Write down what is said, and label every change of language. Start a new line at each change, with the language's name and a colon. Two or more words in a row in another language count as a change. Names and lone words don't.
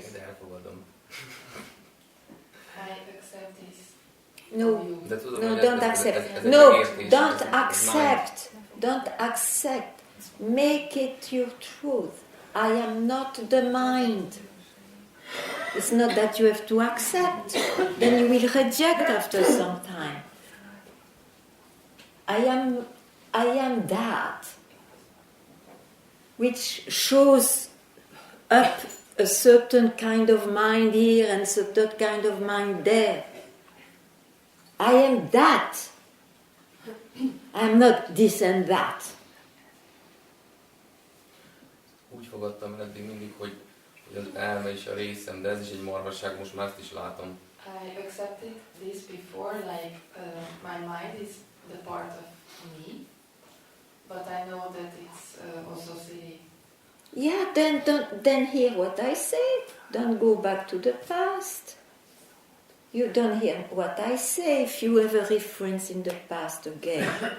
Hungarian: Neked elfogadom.
English: I accept this. No,
Hungarian: De tudom,
English: no,
Hungarian: hogy
English: don't
Hungarian: ez
English: accept.
Hungarian: egy
English: No,
Hungarian: megértés,
English: don't
Hungarian: ez egy
English: accept. Don't accept. Make it your truth. I am not the mind. It's not that you have to accept. Then you will reject after some time. I am that, which shows up a certain kind of mind here and a certain kind of mind there. I am that. I am not this and that.
Hungarian: Úgy fogadtam el eddig mindig, hogy az elme is a részem, de ez is egy marhaság, most már ezt is látom.
English: I accepted this before, like my mind is the part of me, but I know that it's also silly. Yeah, then hear what I say. Don't go back to the past. You don't hear what I say if you have a reference in the past again.